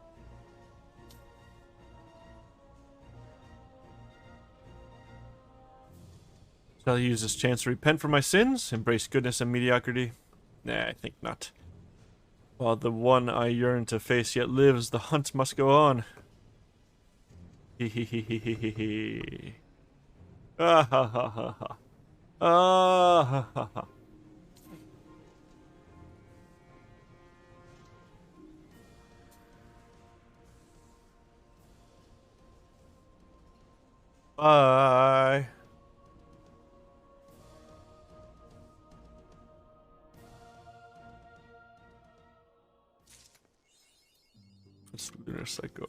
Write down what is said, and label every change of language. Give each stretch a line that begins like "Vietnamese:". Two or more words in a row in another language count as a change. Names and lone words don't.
English: Shall I use this chance to repent for my sins? Embrace goodness and mediocrity? Nah, I think not. While the one I yearn to face yet lives, the hunt must go on. Hee hee hee hee hee hee hee. Ah ha ha ha ha. Ah ha ha ha. Bye. It's Lunar Cycle.